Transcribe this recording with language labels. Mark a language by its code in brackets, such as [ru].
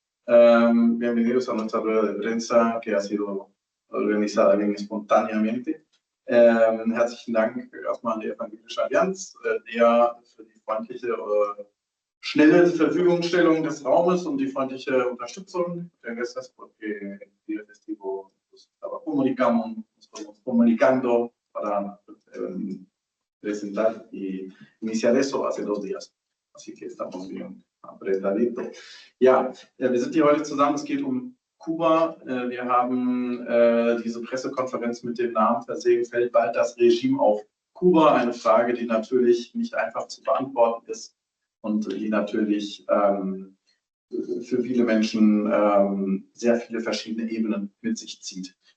[es] Bienvenidos a nuestra rueda de prensa que ha sido organizada bien espontáneamente. [de] Herzlichen Dank erstmal an die Evangelische Allianz, der für die freundliche, schnelle Verfügungstellung des Raumes und die freundliche Unterstützung. [es] Gracias porque el festivo estaba comunicando para presentar y iniciar eso hace 2 días. Así que estamos bien apretaditos. [de] Ja, wir sind hier heute zusammen, es geht um Kuba. Wir haben diese Pressekonferenz mit dem Namen versehen, fällt bald das Regime auf Kuba? Eine Frage, die natürlich nicht einfach zu beantworten ist und die natürlich für viele Menschen sehr viele verschiedene Ebenen mit sich zieht.